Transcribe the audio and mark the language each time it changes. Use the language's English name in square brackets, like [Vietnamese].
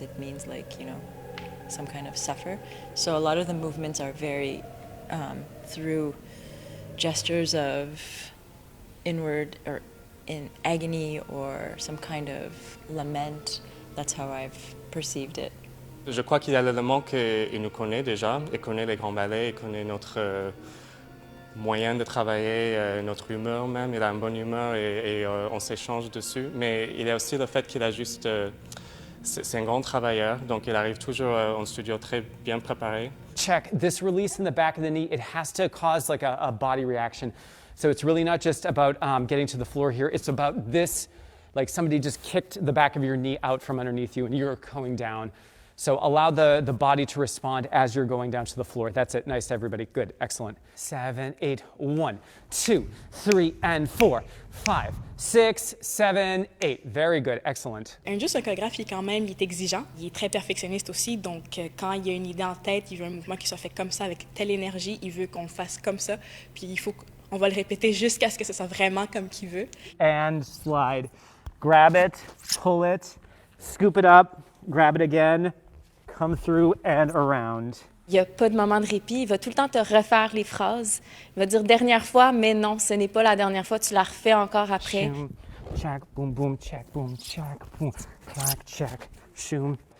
[English] It means, like, you know, some kind of suffer. So a lot of the movements are very through gestures of inward or in agony or some kind of lament. That's how I've perceived it. [French] Je crois qu'il y a l'élément qu'il nous connaît déjà, il connaît les grands ballets, il connaît notre moyen de travailler, notre humeur même. Il a une bonne humeur et on s'échange dessus. Mais il y a aussi le fait qu'il a juste... c'est un grand travailleur, donc il arrive toujours en studio très bien préparé. [English] Check. This release in the back of the knee, it has to cause like a body reaction. So it's really not just about getting to the floor here. It's about this, like somebody just kicked the back of your knee out from underneath you and you're going down. So allow the body to respond as you're going down to the floor. That's it. Nice, everybody. Good. Excellent. 7, 8, 1, 2, 3, and 4, 5, 6, 7, 8. Very good. Excellent. [French] Juste un chorégraphe, il est exigeant. Il est très perfectionniste aussi. Donc, quand il a une idée en tête, il veut un mouvement qui soit fait comme ça, avec telle énergie. Il veut qu'on le fasse comme ça. Puis il faut qu'on va le répéter jusqu'à ce que ce soit vraiment comme qu'il veut. [English] And slide. Grab it, pull it, scoop it up, grab it again. Come through and around. [French] Il n'y a pas de moment de répit. Il va tout le temps te refaire les phrases. Il va dire dernière fois, mais non, ce n'est pas la dernière fois. Tu la refais encore après. Shoom, check, boom, boom, check, boom, clack, check, shoom.